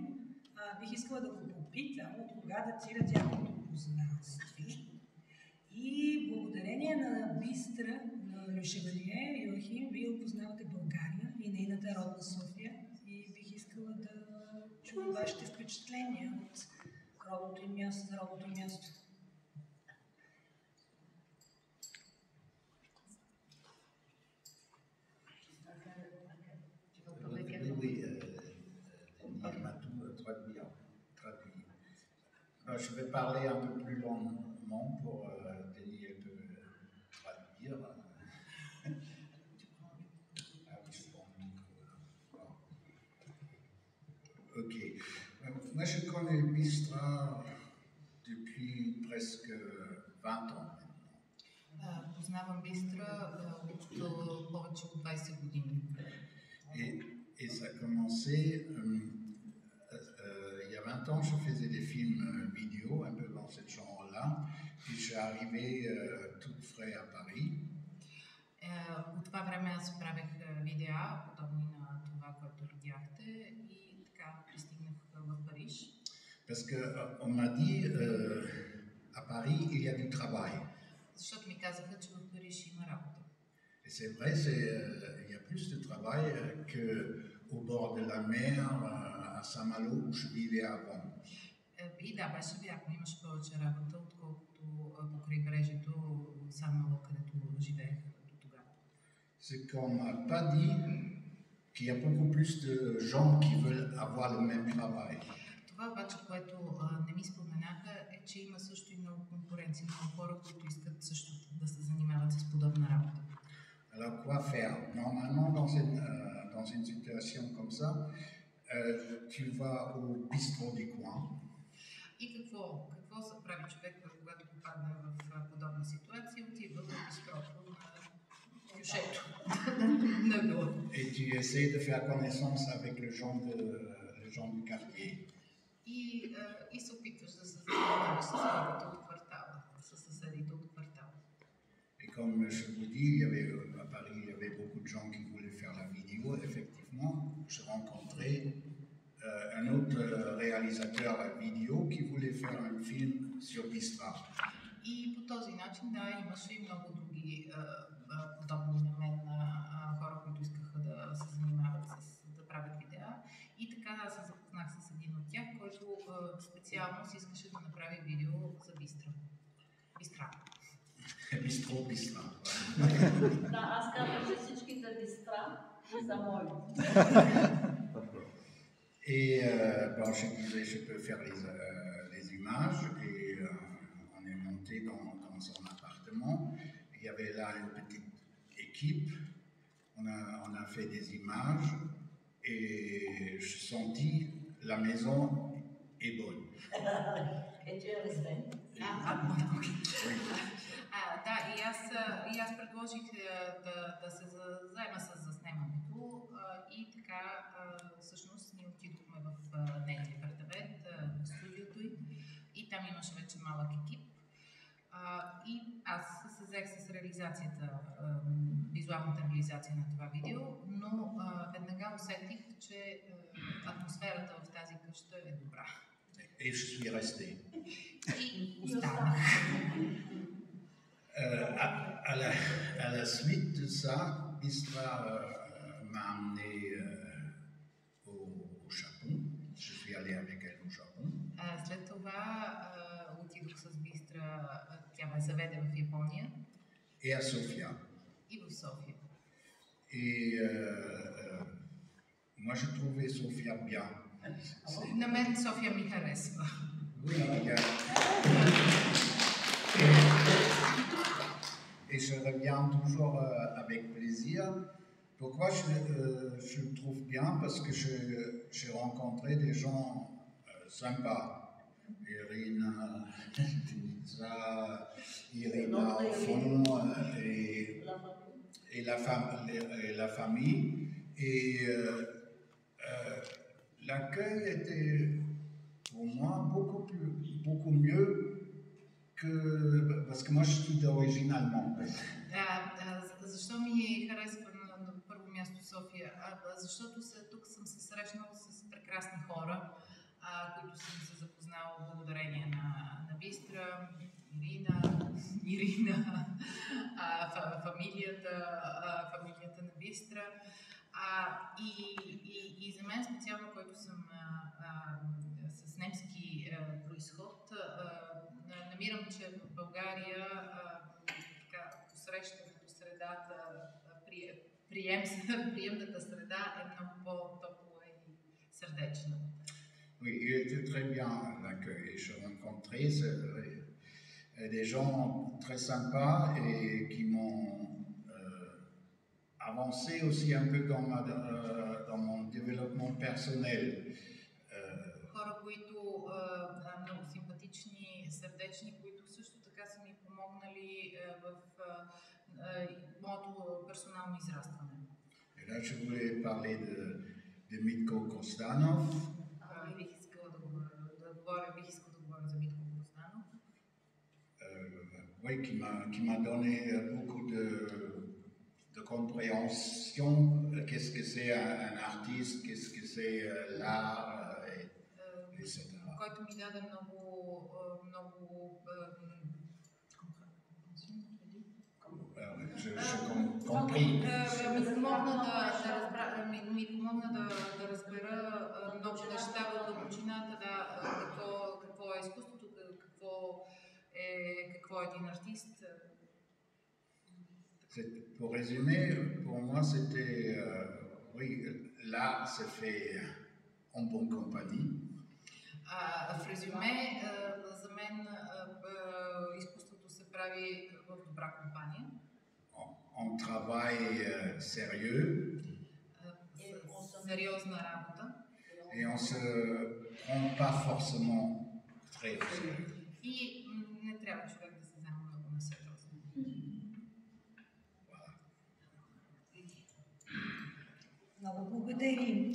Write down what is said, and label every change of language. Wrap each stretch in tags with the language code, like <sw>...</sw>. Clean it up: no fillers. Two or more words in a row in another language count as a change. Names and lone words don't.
<bg>Бих искала да го попитам от кога датира тяхното познанство. И благодарение на Бистра Лешевелие, Йоахим, вие опознавате България и нейната родна София. И бих искала да чуем вашите впечатления от родното им място,</bg> <fr>Je vais parler un peu plus longuement pour Denis peut traduire. Ok. Moi, je connais Бистра depuis presque 20 ans.</fr> <bg>Познавам Бистра от повече от 20 години.</bg> <fr>Et ça a commencé, il y a 20 ans, je faisais des films vidéo, un peu dans ce genre-là, puis je suis arrivé tout frais à Paris.</fr> <bg>От това време аз правех видеа, подобни на това, което видяхте, и така пристигнах в Париж.</bg> <fr>Parce qu'on m'a dit, à Paris, il y a du travail.</fr> <bg>Защото ми казаха, че в Париж има работа.</bg> <fr>Et c'est vrai, il y a plus de travail qu'au bord de la mer, à Saint-Malo, où je vivais avant.</fr> <bg>И да, беше вярно, имаше повече работа, отколкото по крайбрежието Сан-Мало, където живеех до тогава.</bg> <fr>C'est qu'on m'a pas dit qu'il y a beaucoup plus de gens qui veulent avoir le même travail.</fr> <bg>Това обаче, което не ми споменаха, е, че има също и много конкуренция, много хора, които искат също да се занимават с подобна работа.</bg> <fr>Alors, quoi faire? Normalement, dans une situation comme ça, tu vas au bistrot du coin.</fr> <bg>И какво се прави човек, когато попадне в подобна ситуация? Отива в бистрото на кюшето.</bg> <fr>Et tu essaies de faire connaissance avec les gens du quartier.</fr> <bg>И се опитваш да се занимаваш с хората от квартала, с съседите от квартала.</bg> <fr>Et comme je vous dis, à Paris, il y avait beaucoup de gens qui voulaient faire la vidéo. Effectivement, j'ai rencontré un autre réalisateur vidéo qui voulait faire un film sur Бистра.</fr> <bg>И по този начин, да, имаше и много други подобни на мен хора, които искаха да се занимават да правят видеа. И така аз се запознах с един от тях, който специално си искаше да направи видео за Бистра. Бистра. Да, аз казвам, че всичките бистра са мои.</bg> <fr>Et bon, je disais, je peux faire les images et on est monté dans son appartement. Il y avait là une petite équipe. On a fait des images et je sentis la maison est bonne. Et tu es resté?</fr> <bg>Да, и аз предложих да се заема с заснемането и така всъщност ние отидохме в нейния апартамент, в студиото й и там имаше вече малък екип. И аз се взех с реализацията, визуалната реализация на това видео, но веднага усетих, че атмосферата в тази къща е добра.</bg> <fr>Et je suis resté.</fr> <bg>И останах.</bg> <fr>À la suite de ça, Bistra m'a amené au Japon. Je suis allé avec elle au Japon.</fr> <bg>След това отидох с Бистра, тя ме заведе в Япония.</bg> <fr>Et à Sofia.</fr> <bg>И в София.</bg> <fr>Et moi, je trouvais Sofia bien.</fr> <bg>На мен София ми харесва.</bg> <fr>Oui, et je reviens toujours avec plaisir. Pourquoi je le trouve bien? Parce que j'ai rencontré des gens sympas. Irina, Denisa, Irina au fond, et la famille. Et l'accueil était pour moi beaucoup mieux que... Parce que moi je suis d'origine allemande.</fr> <bg>Защо ми харесва на първо място София? Защото тук съм се срещнала с прекрасни хора, които съм се запознала благодарение на Бистра, Ирина, фамилията на Бистра. И за мен специално, който съм с немски произход, намирам, че в България посрещането, средата, приемната среда е много по-топла и сърдечна.</bg> <fr>Oui, il était très bien l'accueil. J'ai rencontré des gens très sympas et qui m'ont avancé aussi un peu dans mon développement personnel.</fr> <bg>Хора, които много симпатични, сърдечни, които също така са ми помогнали в моето персонално израстване.</bg> <fr>Et là, je voulais parler de Mitko Kostanov.</fr> <bg>Бих искала да говоря за Митко Грозданов.</bg> <fr>Oui, qui m'a donné beaucoup de compréhension. Qu'est-ce que c'est un artiste, qu'est-ce que c'est l'art, etc.</fr> <bg>Който ми даде много ми помогна да разбера много неща в дълбочината, какво е изкуството, какво е един артист.</bg> <fr>Pour résumer, pour moi, c'était, oui, l'art se fait en bonne compagnie.</fr> <bg>В резюме, за мен изкуството се прави в добра компания.</bg> <fr>On travaille sérieux.</fr> <bg>Сериозна работа.</bg> <fr>Et on se prend pas forcément très au sérieux.</fr> <bg>И не трябва човек да се взема много на сериозно. Много благодарим.</bg>